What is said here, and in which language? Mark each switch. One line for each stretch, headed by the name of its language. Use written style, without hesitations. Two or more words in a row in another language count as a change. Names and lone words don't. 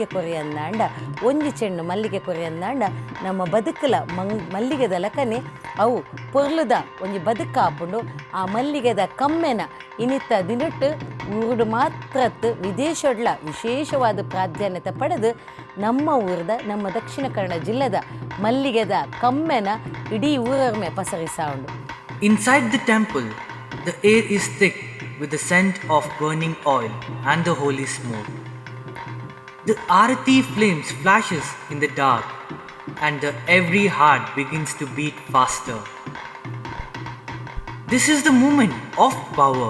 Tulu: ಕೊರಿಯಂದಾಂಡ ಒಂಜಿ ಚೆಂಡು ಮಲ್ಲಿಗೆ ಕೊರಿಯಂದಾಂಡ ನಮ್ಮ ಬದುಕಲ ಮಲ್ಲಿಗೆದ ಲಕನೆ ಅವು ಪೊರ್ಲುದ ಒಂಜಿ ಬದುಕಾಪುಂಡು ಆ ಮಲ್ಲಿಗೆದ ಕಮ್ಮೆನ ಇನಿತ್ತ ದಿನಟ್ಟು ಊರುಡು ಮಾತ್ರತ್ತು ವಿದೇಶಡ್ಲ ವಿಶೇಷವಾದ ಪ್ರಾಧಾನ್ಯತೆ ಪಡೆದು ನಮ್ಮ ಊರದ ನಮ್ಮ ದಕ್ಷಿಣ ಕನ್ನಡ ಜಿಲ್ಲೆದ ಮಲ್ಲಿಗೆದ ಕಮ್ಮೆನ ಇಡೀ ಊರೊರ್ಮೆ ಪಸರಿಸ ಉಂಡು.
English: Inside the temple, the air is thick with the scent of burning oil and the holy smoke. The Arati flames flashes in the dark and every heart begins to beat faster. This is the moment of power.